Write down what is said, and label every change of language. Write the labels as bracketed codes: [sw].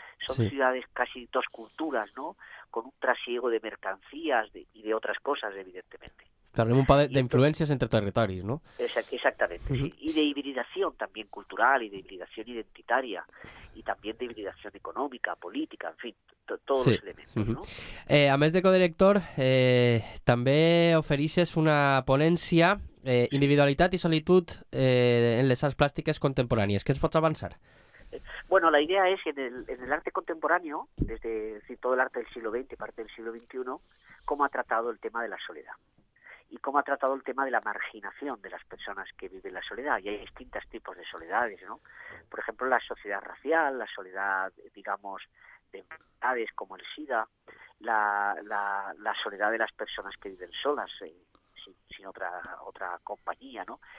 [es] Son ciudades casi dos culturas, ¿no? Con un trasiego de mercancías y de otras cosas, evidentemente. Claro, un par de influencias entre territorios, ¿no? Exactamente, sí. Y de hibridación también cultural, y de hibridación identitaria, y también de hibridación econòmica, política, en fin, todos los elementos, no? [ca] A més de codirector, també ofereixes una ponència, individualitat i solitud en les arts plàstiques contemporànies. Què ens pots avançar? [es] Bueno, la idea es, en el arte contemporáneo, desde todo el arte del siglo XX, parte del siglo XXI, cómo ha tratado el tema de la soledad. Y cómo ha tratado el tema de la marginación de las personas que viven la soledad. Y hay distintos tipos de soledades, ¿no? Por ejemplo, la soledad racial, la soledad, digamos, de enfermedades como el SIDA, la soledad de las personas que viven solas, sin otra compañía, ¿no?